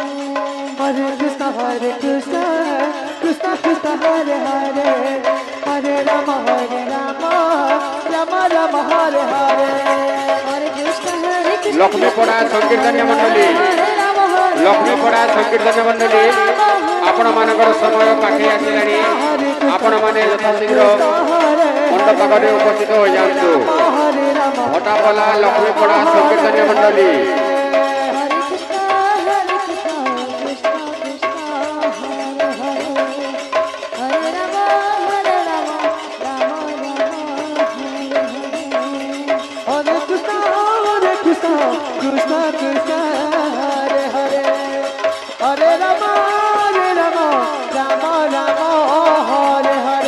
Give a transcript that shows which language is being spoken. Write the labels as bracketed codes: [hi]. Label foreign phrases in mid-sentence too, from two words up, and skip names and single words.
[sa] Hare Krishna Krishna Krishna Hare Hare Hare Rama Rama Rama Hare Hare Hare Krishna Krishna [or] লক্ষ্মীপড়া সংকীর্তনীয় মণ্ডলী লକ୍ଷ୍ମীପড়ା ସଂକୀର୍ତ୍ତନ ମଣ୍ଡଳୀ ଆପଣମାନଙ୍କର ସମୟ ପାଖେଇ ଆସିଲାଣି। ଆପଣମାନେ ଯଥାଶୀଘ୍ର ମଣ୍ଡପକରେ ଉପସ୍ଥିତ ହୋଇଯାଆନ୍ତୁ। ଭଟାପଲା ଲକ୍ଷ୍ମୀପଡା ସଂକୀର୍ତ୍ତନ ମଣ୍ଡଳୀ [sa] Krishna Krishna Hare Hare Hare Rama Rama Rama Hare Hare